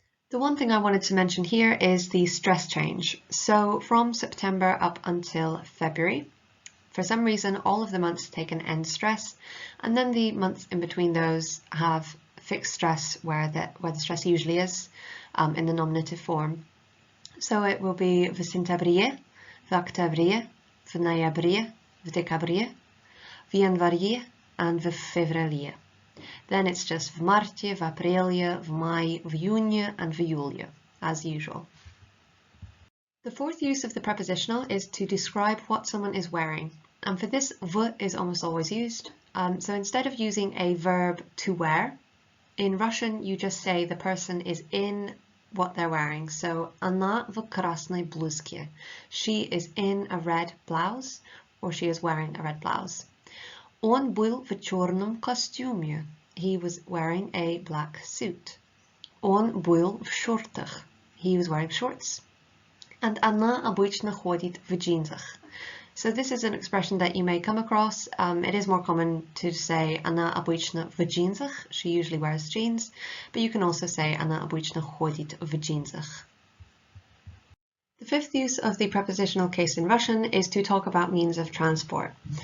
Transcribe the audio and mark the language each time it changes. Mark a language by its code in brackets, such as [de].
[en] The one thing I wanted to mention here is the stress change. So from September up until February, for some reason, all of the months take an end stress, and then the months in between those have fixed stress where the stress usually is in the nominative form. So it will be [ru] в сентябре, в октябре, в ноябре, в декабре, в январе, and в феврале. [en] Then it's just [ru] в марте, в апреле, в мае, в июне, and в июле, [en] as usual. The fourth use of the prepositional is to describe what someone is wearing. And for this, v is almost always used. So instead of using a verb to wear, in Russian, you just say the person is in what they're wearing. [ru] So, она в красной блузке. [en] She is in a red blouse, or she is wearing a red blouse. [ru] Он был в черном костюме. [en] He was wearing a black suit. [ru] Он был в шортах. [en] He was wearing shorts. [ru] And она обычно ходит в джинсах. [en] So this is an expression that you may come across. It is more common to say [ru] она обычно в джинсах. [en] She usually wears jeans, but you can also say [ru] она обычно ходит в джинсах. [en] The fifth use of the prepositional case in Russian is to talk about means of transport.